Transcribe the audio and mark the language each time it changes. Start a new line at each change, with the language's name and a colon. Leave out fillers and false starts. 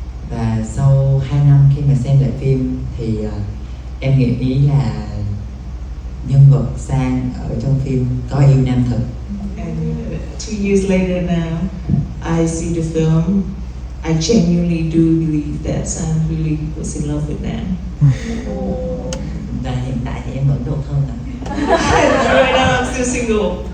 Vietnamese: Và sau 2 năm khi mà xem lại phim thì em nghĩ là nhân vật Sang ở trong phim có yêu nam thật.
English: And 2 years later now, I see the film. I genuinely do believe that Sang really was in love with Nam.
Vietnamese: Và hiện tại thì em vẫn độc thân ạ.
English: Right now I'm still single.